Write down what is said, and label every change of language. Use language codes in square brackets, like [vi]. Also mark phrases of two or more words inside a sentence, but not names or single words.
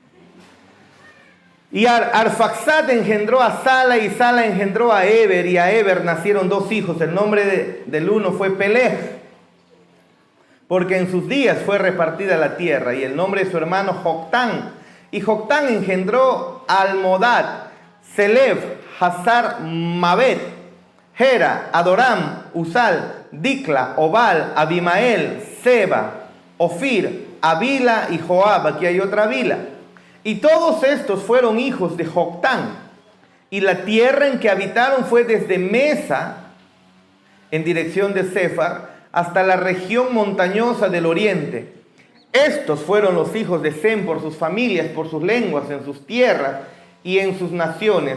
[es] Y Arfaxad engendró a Sala y Sala engendró a Eber, y a Eber nacieron 2 hijos. El nombre del uno fue Peleg. porque en sus días fue repartida la tierra, y el nombre de su hermano Joctán. Y Joctán engendró a Almodad, Selef, Hazar Mabet, Gera, Adoram, Uzal, Dicla, Obal, Abimael, Seba, Ofir, Avila y Joab. Aquí hay otra Avila. Y todos estos fueron hijos de Joctán. Y la tierra en que habitaron fue desde Mesa, en dirección de Sefar, hasta la región montañosa del oriente. Estos fueron los hijos de Sem por sus familias, por sus lenguas, en sus tierras y en sus naciones.